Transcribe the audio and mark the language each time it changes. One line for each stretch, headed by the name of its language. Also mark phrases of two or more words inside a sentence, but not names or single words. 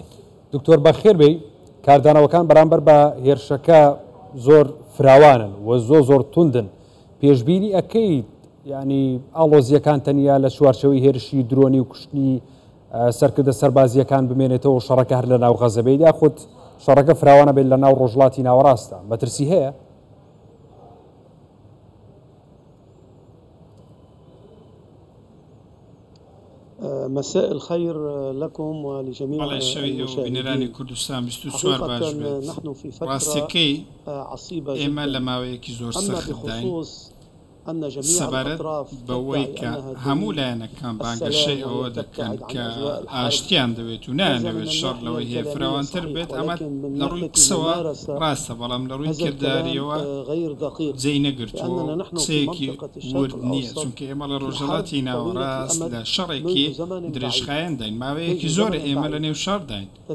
Central Kurdish: دکتۆر بەخێر بێ کاردانەوەکان بەرامبەر بە هێرشەکە زۆر فراوانن و زۆر توندن پێشبینی ئەکەیت ینی ئالۆزیەکان تەنیا لە چوارچەوەی هێرشی درۆنی و کوشتنی سەرکردە سەربازیەکان بمێنێتەوە و شەڕەکە هەر لە ناو غەزەبەی یاخود شەڕەکە فراوانە بێت لە ناو ڕۆژڵاتی ناوەڕاستە مەترسی هەیە؟
Arabic: مساء الخير لكم ولجميع المشاهدين. كردستان 24 باش نحن في فترة عصيبة جدا
Central Kurdish: سەبارەت بەوەی کە هەموو لایەنەکان بانگەشەی ئەوە دەکەن کە ئاشتیان دەوێت و نانەوێت شەڕ لەوەی هەیە فراوانتر بێت ئەمە لە ڕووی قسەوە ڕاستە بەڵام لە ڕووی کردداریەوە جێی نەگرتووە قسەیەکی ورد نییە چونکە ئێمە لە ڕۆژهەڵاتی ناوەڕاست لە شەڕێکی درێژخایەن داین ماوەیەکی زۆر ئێمە لە نێو شەڕ داین